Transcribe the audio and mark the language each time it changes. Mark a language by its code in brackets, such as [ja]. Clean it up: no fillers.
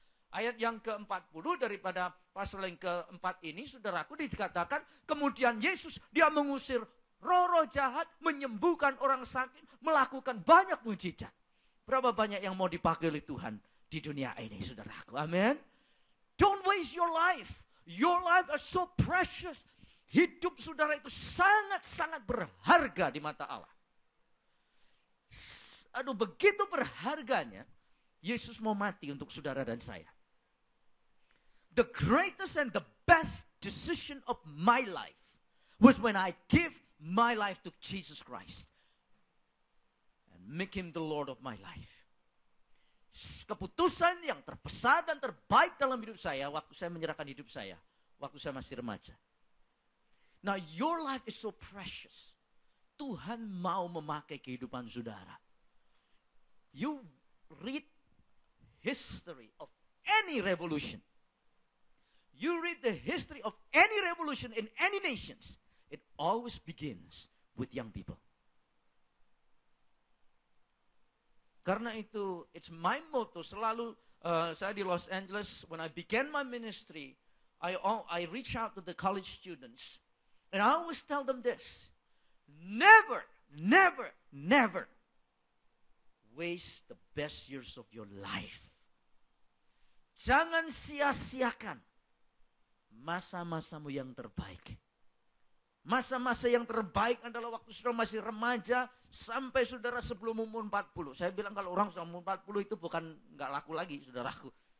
[id] Ayat yang ke-40 daripada pasal yang ke-4 ini, saudaraku, dikatakan kemudian Yesus, dia mengusir roh-roh jahat, menyembuhkan orang sakit, melakukan banyak mujizat. Berapa banyak yang mau dipakai oleh Tuhan di dunia ini, saudaraku. [en] Amin. Don't waste your life. Your life is so precious. [id] Hidup saudara itu sangat-sangat berharga di mata Allah. Aduh, begitu berharganya, Yesus mau mati untuk saudara dan saya. [en] The greatest and the best decision of my life was when I give my life to Jesus Christ and make Him the Lord of my life. [id] Keputusan yang terbesar dan terbaik dalam hidup saya waktu saya menyerahkan hidup saya, waktu saya masih remaja. [en] Now your life is so precious. [id] Tuhan mau memakai kehidupan saudara. [en] You read history of any revolution. You read the history of any revolution in any nations. It always begins with young people. [id] Karena itu, [en] it's my motto. [id] Selalu saya di [en] Los Angeles, when I began my ministry, I reach out to the college students. And I always tell them this. Never, never, never waste the best years of your life. [id] Jangan sia-siakan masa-masamu yang terbaik. Masa-masa yang terbaik adalah waktu saudara masih remaja sampai saudara sebelum umur 40. Saya bilang kalau orang sudah umur 40 itu bukan nggak laku lagi, saudaraku.